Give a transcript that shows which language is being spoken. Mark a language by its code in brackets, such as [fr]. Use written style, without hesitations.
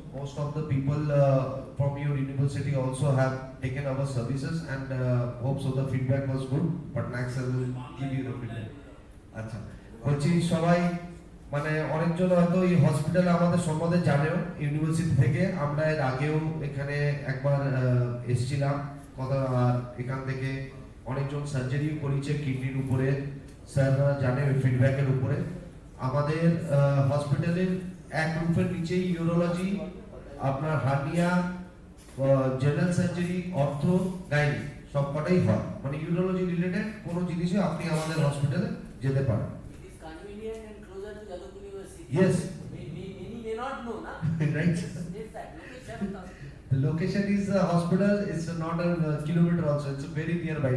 [en] Most of the people from your university also have taken our services, and hope so the feedback was good. But next I will give you the feedback. [bn] আচ্ছা বলছি সবাই মানে অনেকজন হয়তো এই হসপিটালে আমাদের সম্বন্ধে জানেও ইউনিভার্সিটি থেকে। আমরা এর আগেও এখানে একবার এসেছিলাম কথা, আর এখান থেকে অনেকজন সার্জারিও করেছে কিডনির উপরে, স্যাররা জানে ফিডব্যাকের উপরে। আমাদের হসপিটালের এক গ্রুপের নিচেই ইউরোলজি, আপনার হার্নিয়া, জেনারেল সার্জারি, অর্থো, গাইনি সবকটাই হয়। মানে ইউরোলজি রিলেটেড কোনো জিনিসে আপনি আমাদের হসপিটালে যেতে পারেন। [en] It is convenient and closer to Jadavpur University. Yes. Many may not know, na? Right. Yes, that location. The location is the hospital. It's not a kilometer also. It's very nearby.